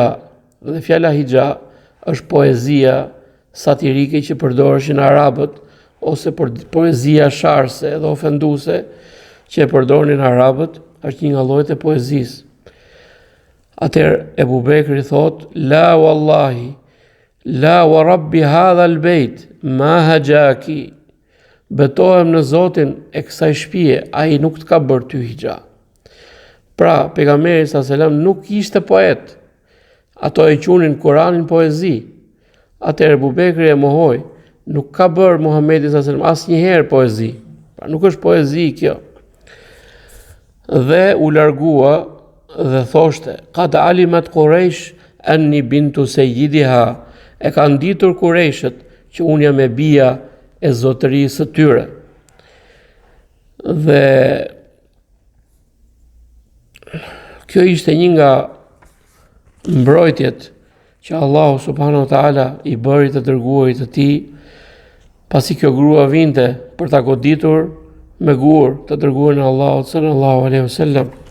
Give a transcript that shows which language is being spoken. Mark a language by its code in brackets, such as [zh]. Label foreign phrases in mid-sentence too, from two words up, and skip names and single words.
[sq] Dhe fjala hija është poezia satirike që përdoreshin arabët, ose poezia sharse dhe ofenduese që e përdorin arabët, është një nga llojet e poezisë. Atëherë Ebu Bekri thot, [ar] لا والله، لا ورب هذا البيت، ما هجاك. [sq] Betohem në Zotin e kësaj shtëpie, ai nuk të ka bërë ty hija. Pra, pejgamberi [ar] صلى الله عليه وسلم [sq] nuk ishte poet. Ato e qunin Kur'anin poezi. Atëherë Ebu Bekri e mohoi, nuk ka bërë Muhamedi [ar] صلى الله عليه وسلم [sq] asnjëherë poezi. Pra nuk është poezi kjo. Dhe u largua dhe thoshte, [ar] قد علمت قريش أني بنت سيدها, [sq] e kanë ditur Qurayshët që unë jam e bija e zotërisë së tyre. Dhe kjo ishte një nga mbrojtjet që Allahu [ar] سبحانه وتعالى [sq] i bëri të dërguarit të tij, pasi kjo grua vinte për ta goditur me gur të dërguarin e Allahut [ar] صلى الله عليه وسلم.